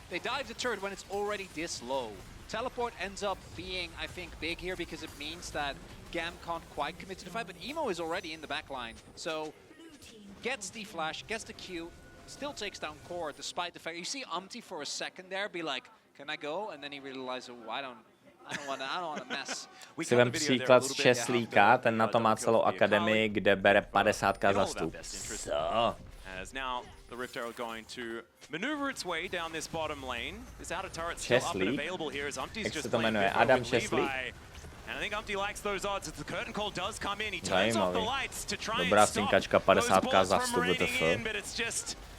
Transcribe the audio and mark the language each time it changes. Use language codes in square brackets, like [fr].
[en] They dive the turret when it's already this low. Teleport ends up being, I think, big here because it means that GAM can't quite commit to the fight, but Emo is already in the back line. So, gets the flash, gets the Q, still takes down Core despite the fact, you see Umti for a second there be like, can I go? And then he realizes, oh, I don't want to mess. [cs] Si vem příklad z Česlíka, ten na to má celou akademii, kde bere 50k za vstup. [en] So. As now the Rift Herald going to maneuver its way down this bottom lane. This outer turret still up and available here as Umti's just playing [cs] Adam Česlík. [en] And I think Umti likes those odds as the curtain call does come in. He turns off the lights to try [cs] Dobrá [en] and stop [cs] stinkačka, 50k za vstup do TF.